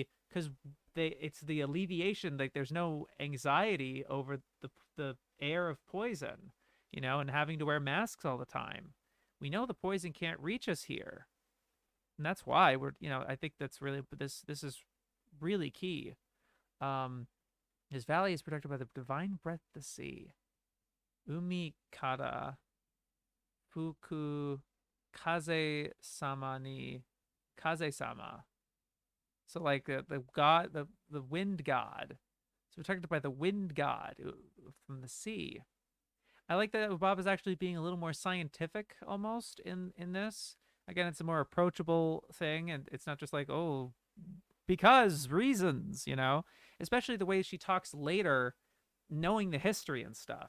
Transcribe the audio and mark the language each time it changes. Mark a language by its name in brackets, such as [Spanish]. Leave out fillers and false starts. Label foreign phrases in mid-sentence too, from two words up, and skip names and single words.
[English] Because it's the alleviation. Like there's no anxiety over the air of poison, you know, and having to wear masks all the time. We know the poison can't reach us here. And that's why we're, I think that's really, this is really key. His valley is protected by the divine breath of the sea. [Japanese] 海から吹く風様に風様. [English] So like the god, the wind god. So protected by the wind god from the sea. I like that Bob is actually being a little more scientific almost in this. Again, it's a more approachable thing, and it's not just like, oh, because reasons, Especially the way she talks later, knowing the history and stuff.